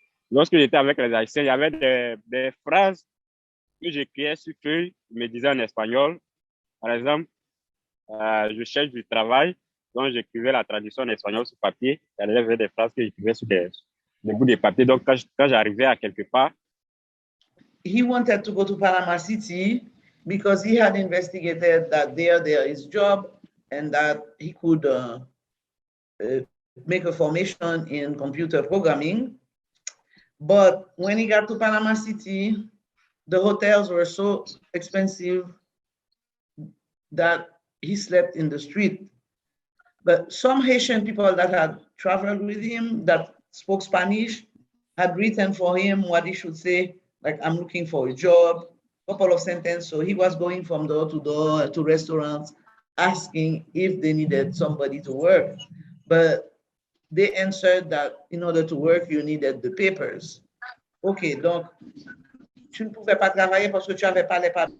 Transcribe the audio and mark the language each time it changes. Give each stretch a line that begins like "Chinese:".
French: Lorsque j'étais avec les Haïtiens, il y avait des phrases que j'écrivais sur feuille, ils me disaient en espagnol. Par exemple, je cherche du travail, donc j'écrivais la traduction en espagnol sur papier. Il y avait des phrases que j'écrivais sur des bouts de papier. Donc, quand j'arrivais à quelque part,
English: He wanted to go to Panama City because he had investigated that there is job and that he could make a formation in computer programming. But when he got to Panama City, the hotels were so expensive that he slept in the street. But some Haitian people that had traveled with him that spoke Spanish had written for him what he should say, like, I'm looking for a job, couple of sentences. So he was going from door to restaurants, asking if they needed somebody to work. But they answered that in order to work, you needed the papers.
French: OK, donc, tu ne pouvais pas travailler parce que tu n'avais pas les papiers.